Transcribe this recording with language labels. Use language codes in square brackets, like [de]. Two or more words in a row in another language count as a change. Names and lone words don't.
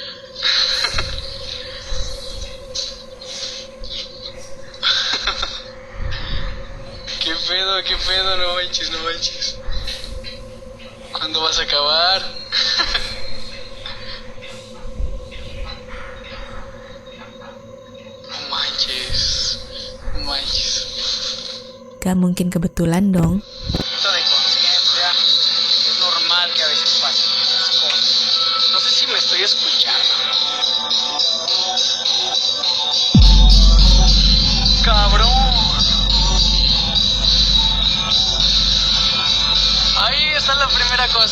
[es] ¿Qué pedo? No manches. ¿Cuándo vas a acabar? No manches. [id] Gak mungkin kebetulan dong. [es] Escuchando. Cabrón. Ahí está la primera cosa.